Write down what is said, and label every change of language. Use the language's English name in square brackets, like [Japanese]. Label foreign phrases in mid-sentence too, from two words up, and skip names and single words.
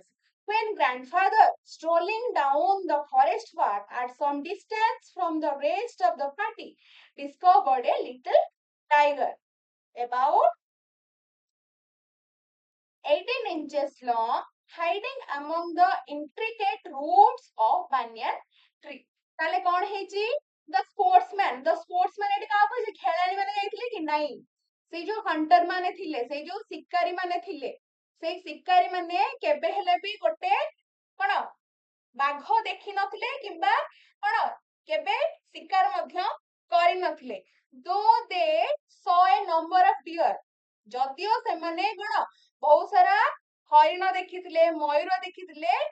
[English] When grandfather, strolling down the forest path at some distance from the rest of the party, discovered a little tiger about 18 inches long, hiding among the intricate roots of banyan tree. [Odia] ତାହେଲେ କଣ ହେଇଛି [English] the sportsman [Odia] ଏଠି କାହାକୁ କହିଛି ଖେଳାଳି ମାନେ ଯାଇଥିଲେ କି ନାଇଁ ସେଇ ଯୋଉ ହଣ୍ଟର ମାନେ ଥିଲେ ସେଇ ଯୋଉ ଶିକାରୀ ମାନେ ଥିଲେ ସେଇ ଶିକାରୀ ମାନେ କେବେ ହେଲେ ବି ଗୋଟେ କଣ ବାଘ ଦେଖିନଥିଲେ କିମ୍ବା କଣ କେବେ ଶିକାର ମଧ୍ୟ କରିନଥିଲେ [English] though they saw a number of deer [Odia] ଯଦିଓ ସେମାନେ କଣ ବହୁତ ସାରା ହରିଣ ଦେଖିଥିଲେ ମୟୂର ଦେଖିଥିଲେ